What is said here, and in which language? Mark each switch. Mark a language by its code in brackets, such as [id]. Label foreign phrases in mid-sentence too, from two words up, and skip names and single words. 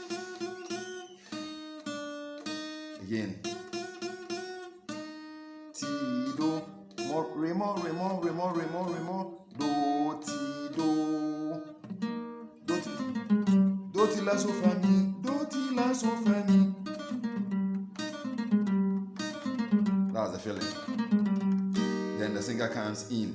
[en] Again. Ti, do, mo, re, mo, re, mo, re, mo, re, mo, re, mo, do, ti, do. Do, ti, la, so, fa, mi. Do, ti, la, so, fa, mi. That's the feeling. Then the singer comes in.